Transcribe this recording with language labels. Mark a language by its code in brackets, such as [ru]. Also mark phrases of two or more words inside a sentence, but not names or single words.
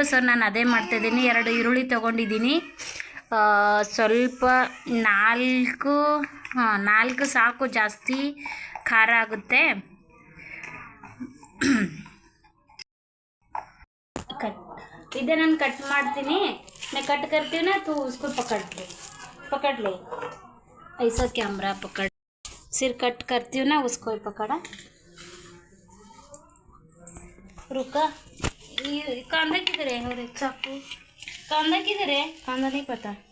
[kn] ಸೊ ನಾನು ಅದೇ ಮಾಡ್ತಾಯಿದ್ದೀನಿ. 2 ಈರುಳ್ಳಿ ತೊಗೊಂಡಿದ್ದೀನಿ. ಸ್ವಲ್ಪ 4 ಸಾಕು, ಜಾಸ್ತಿ ಖಾರ ಆಗುತ್ತೆ. इधर ನಾನು ಕಟ್ ಮಾಡ್ತೀನಿ. [hi] मैं कट करती हूँ ना, तो उसको पकड़ ले ऐसा कैमरा पकड़. सिर कट करती हूँ ना, उसको ही पकड़ा. रुका. कांदा किधर है? और चाकू. कांदा किधर है? कांदा नहीं पता.